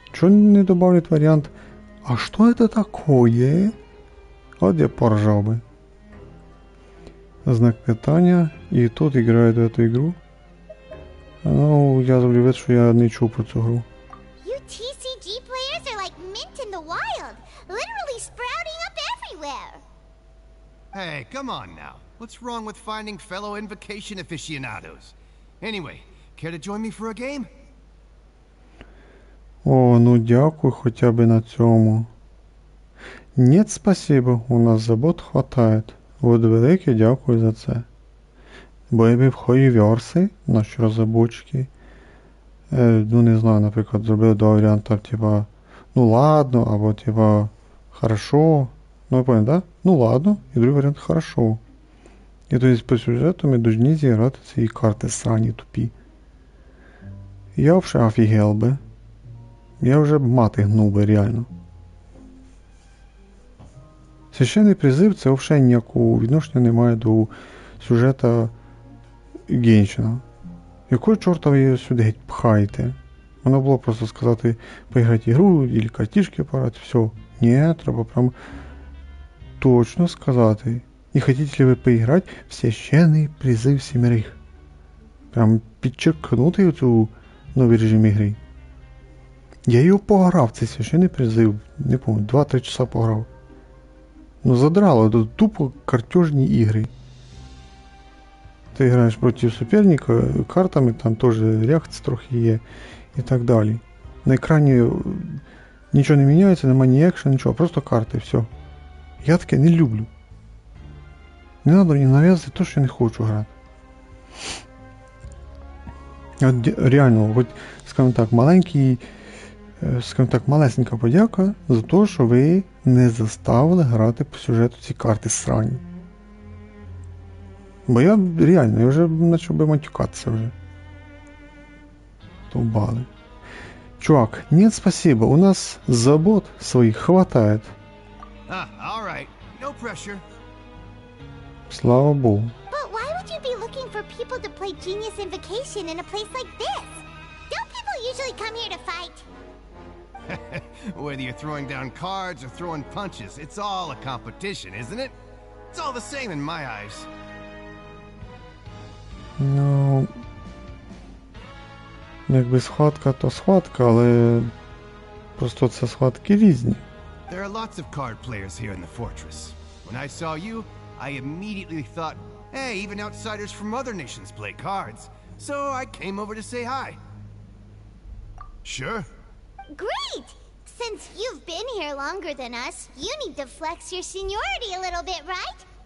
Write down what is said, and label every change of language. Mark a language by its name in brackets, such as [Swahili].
[Ukrainian] Чого не добавлять варіант? [Russian] А що это такое? [Ukrainian] От я поржав би. Знак питання. І тут грають [Russian] в эту игру. [Ukrainian] Ну, я зроблю вид, що я не чув про цю гру. [English] You TCG players are like mint in the wild, literally sprouting up everywhere. Hey, come on now. What's wrong with finding fellow Invocation aficionados? Anyway, care to join me for a game? [Ukrainian] О, ну дякую хоча б на цьому. [Russian] Нет, спасибо, у нас забот хватает. [Ukrainian] От велике дякую за це. Бо якби в Хоїверси, наші розробочки, ну не знаю, наприклад, зробили 2 варіанти, типа, [Russian] ну ладно, [Ukrainian] або типа, хорошо, ну ви поняли, да? Ну ладно, і другий варіант хорошо. І то есть по сюжету ми повинні зіграти ці карти срані тупі. Я взагалі офігел би. Я вже б мати гнув би, реально. Священний призив це взагалі ніякого відношення не має до сюжета Геншина. Якого чорта ви її сюди геть пхаєте? Воно було просто сказати, поіграти ігру, або картішки пограти, все. Ні, треба прям точно сказати. [Russian] Не хотите ли вы поиграть в священный призыв семерых? [Ukrainian] Прям підчеркнути цю новий режим ігри. Я його пограв, цей священний призив, не пам'ятаю, 2-3 часа пограв. Ну задрало, тут тупо картежні ігри. Ти граєш проти суперника, картами там теж реакція трохи є і так далі. На екрані нічого не міняється, немає ні екшен, нічого, просто карти, все. Я таке не люблю. Не треба мені нав'язати те, що я не хочу грати. От реально, хоч, скажімо так, малесенька подяка за те, що ви не заставили грати по сюжету ці карти срані. Бо я реально, я вже почав би матюкатися вже. Товбали. [Russian] Чувак, нет, спасибо, у нас забот своих хватает. [English] All right. No pressure. [Ukrainian] Слава Богу. [English] But why would you be looking for people to play Genius Invocation in a place like this? Don't people usually come here to fight? Whether you're throwing down cards or throwing punches, it's all a competition, isn't it? It's all the same in my eyes. [Ukrainian] Ну, якби схватка, то схватка, але просто це схватки різні. [English] There are lots of card players here in the fortress. When I saw you, I immediately thought, hey, even outsiders from other nations play cards. So I came over to say hi. Sure. Great! Since you've been here longer than us, you need to flex your seniority a little bit, right?